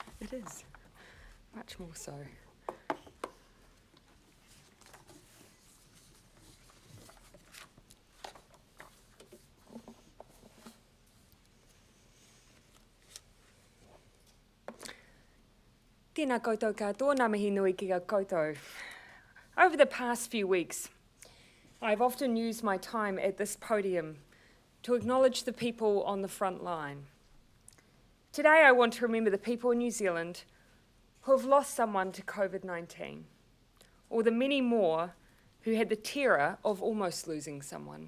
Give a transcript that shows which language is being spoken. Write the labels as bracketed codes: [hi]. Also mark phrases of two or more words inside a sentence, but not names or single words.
[en] It is, much more so. [mi] Tēnā koutou katoa, ngā mihi nui ki a koutou. [en] Over the past few weeks, I've often used my time at this podium to acknowledge the people on the front line. Today I want to remember the people in New Zealand who have lost someone to COVID-19, or the many more who had the terror of almost losing someone.